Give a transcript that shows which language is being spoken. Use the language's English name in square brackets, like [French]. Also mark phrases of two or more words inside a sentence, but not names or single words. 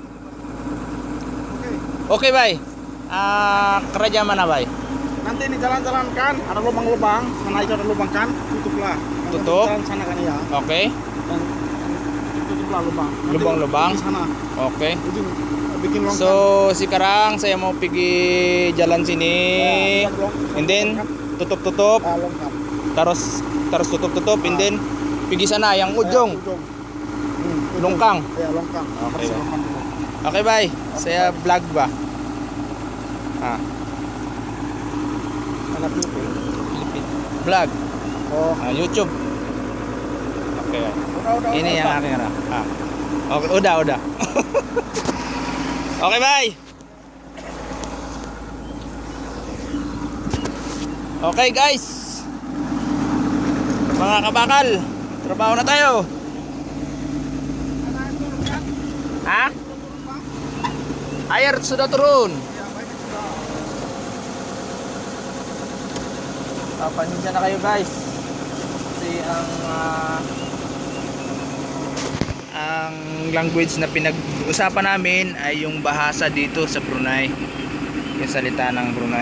[Malay] Okay, Bay. Kerja mana, Bay? Nanti ini jalan-jalan kan, ada lubang-lubang, sana itu ada lubang kan, tutuplah. Tutup. Jalan sana kan ya. Okay. Dan tutuplah lubang. Nanti Lubang-lubang. di sana. Okay. Ujung bikin longkang. So sekarang saya mau pergi jalan sini, [English] and then tutup-tutup, [Malay] Longkang. terus tutup-tutup, [English] and then [Malay] pergi sana yang ujung, Ujung. longkang. Ya, longkang. Oke, Harus Bang. longkang dulu. Oke, Bay. Saya vlog ba? Mana Pilipin? Vlog. Oh, YouTube. Oke. udah. Ini udah, yang Pak. akhirnya. Oke, udah. Oke, Bay. Oke, guys. [Filipino] Mga kabakal, trabaho na tayo. Ha? [Malay] Air sudah turun. [Filipino] Paninja na kayo, guys. Kasi ang language na pinag-usapan namin ay yung bahasa dito sa Brunei, yung salita ng Brunei.